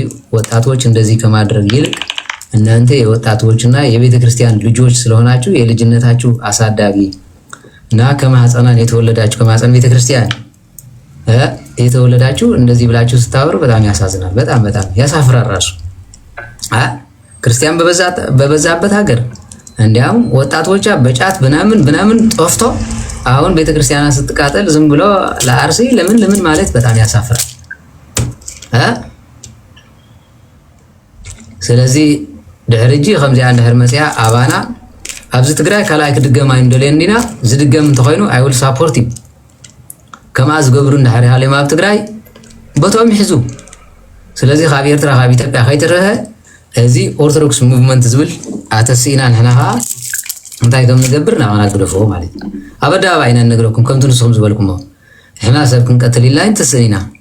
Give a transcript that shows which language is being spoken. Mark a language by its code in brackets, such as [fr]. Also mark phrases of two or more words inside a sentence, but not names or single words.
[am] ወጣቶች እንደዚህ ከማድረግ ይልቅ እናንተ የወጣቶችና የቤተክርስቲያን ልጆች ስለሆናችሁ የልጅነታችሁ አሳዳጊ እና ከማህፀናን የተወለዳችሁ ከማህፀን ቤተክርስቲያን የተወለዳችሁ እንደዚህ ብላችሁ ስታወሩ በጣም ያሳዝናል። በጣም በጣም ያሳፍራል። ራሱ ክርስቲያን በበዛበት ሀገር እንዲያውም ወጣቶቿ በጫት ብናምን ጠፍቶ አሁን ቤተክርስቲያና ስትቃጠል ዝም ብሎ ለአርሲ ለምን ማለት በጣም ያሳፍራል። [ti] ስለዚህ ድሕርጂ ከምዚ አንድሕር መፅያ አባና ኣብዚ ትግራይ ካልኣይ ክድገማ እንደልየኒና ዝድገም እንተኮይኑ [en] I will support you [ti] ከማ ዝገብሩ እንድሕር ሃልዮም ኣብ ትግራይ ቦቶም ይሕዙ። ስለዚ ካብ ኤርትራ ካብ ኢትዮጵያ ከይትርሀ እዚ [en] Orthodox movement [ti] ዝብል ኣተሲእና ንሕና ከዓ እንታይ ከም ንገብር ናባና ግደፍዎ ማለት እዩ። ኣብ ኣደባባይ ኢና ንነግረኩም ከምቲ ንስኹም ዝበልኩሞ ንሕና ሰብ ክንቀትል ኢልና ንትስን ኢና።